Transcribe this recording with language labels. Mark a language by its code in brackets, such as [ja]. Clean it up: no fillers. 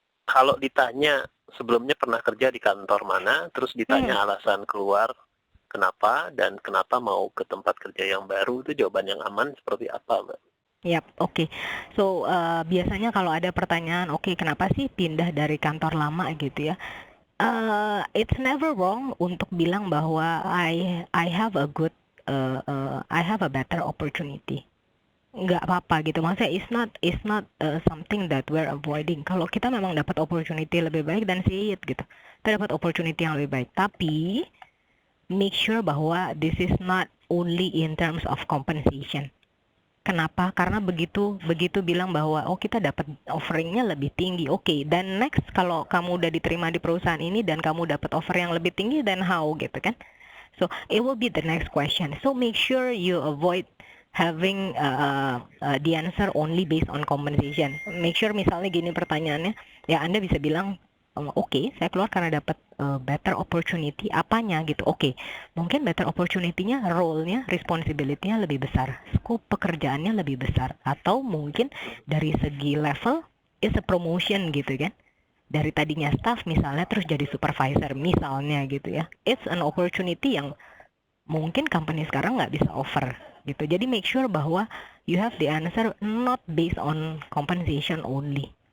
[id] Kalau ditanya sebelumnya pernah kerja di kantor mana, terus ditanya alasan keluar kenapa dan kenapa mau ke tempat kerja yang baru, itu jawaban yang aman seperti apa, Mbak? Yap, oke. So biasanya kalau ada pertanyaan, oke, kenapa sih pindah dari kantor lama gitu ya? [en] It's never wrong [id] untuk bilang bahwa [en] I have a good I have a better opportunity. [id] Nggak apa-apa gitu, maksudnya [en] it's not something that we're avoiding. [id] Kalau kita memang dapat opportunity lebih baik, dan [en] say it [id] gitu, kita dapat opportunity yang lebih baik, tapi [en] make sure [id] bahwa [en] this is not only in terms of compensation. [id] Kenapa? Karena begitu bilang bahwa oh kita dapat offeringnya lebih tinggi, oke, dan next kalau kamu udah diterima di perusahaan ini dan kamu dapat offer yang lebih tinggi, [en] then how [id] gitu kan? [en] So it will be the next question. So make sure you avoid having the answer only based on compensation. [id] Make sure misalnya gini pertanyaannya, ya Anda bisa bilang oke, saya keluar karena dapat better opportunity, apanya gitu. Oke, mungkin better opportunity-nya, role-nya, responsibility-nya lebih besar, scope pekerjaannya lebih besar, atau mungkin dari segi level [en] is a promotion [id] gitu kan, dari tadinya staff misalnya terus jadi supervisor misalnya gitu ya. [en] It's an opportunity [id] yang mungkin company sekarang nggak bisa offer gitu. Jadi [en] make sure bahwa you have the answer not based on compensation only.